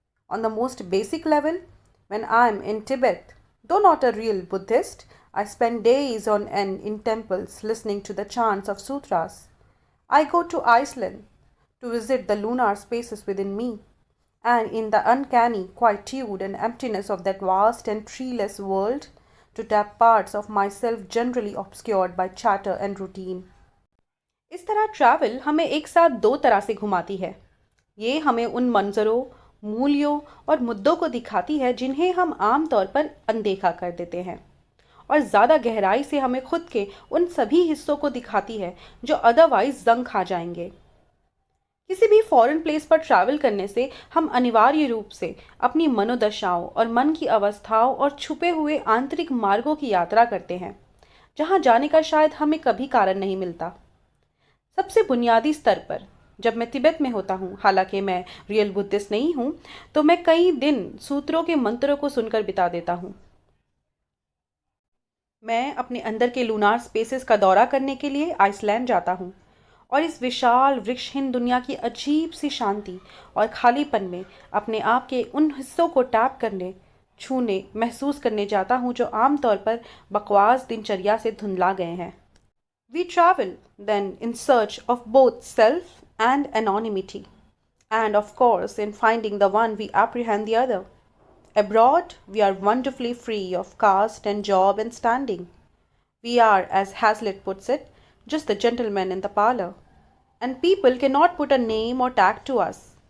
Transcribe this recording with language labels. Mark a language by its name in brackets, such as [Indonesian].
[English] On the most basic level, when I'm in Tibet, though not a real Buddhist, I spend days on end in temples listening to the chants of sutras. I go to Iceland to visit the lunar spaces within me, and in the uncanny quietude and emptiness of that vast and treeless world, to tap parts of myself generally obscured by chatter and routine. [Hindi] इस तरह travel हमें एक साथ दो तरह से घुमाती है. ये हमें उन मंजरों, मूल्यों और मुद्दों को दिखाती है जिन्हें हम आम तौर पर अनदेखा कर देते हैं, और ज़्यादा गहराई से हमें खुद के उन सभी हिस्सों को दिखाती है जो अदरवाइज जंग खा जाएंगे. किसी भी फॉरेन प्लेस पर ट्रैवल करने से हम अनिवार्य रूप से अपनी मनोदशाओं और मन की अवस्थाओं और छुपे हुए आंतरिक मार्गों की यात्रा करते हैं, जहां जाने का शायद हमें कभी कारण नहीं मिलता. सबसे बुनियादी स्तर पर जब मैं तिब्बत में होता हूँ, हालांकि मैं रियल बुद्धिस्ट नहीं हूँ, तो मैं कई दिन सूत्रों के मंत्रों को सुनकर बिता देता हूँ. मैं अपने अंदर के लूनार स्पेसेस का दौरा करने के लिए आइसलैंड जाता हूँ और इस विशाल वृक्षहीन दुनिया की अजीब सी शांति और खालीपन में अपने आप के उन हिस्सों को टैप करने, छूने, महसूस करने जाता हूँ जो आमतौर पर बकवास दिनचर्या से धुंधला गए हैं. [English] We travel then in search of both self and anonymity, and of course in finding the one we apprehend the other. Abroad, we are wonderfully free of caste and job and standing. We are, as Hazlitt puts it, just the gentleman in the parlor, and people cannot put a name or tag to us.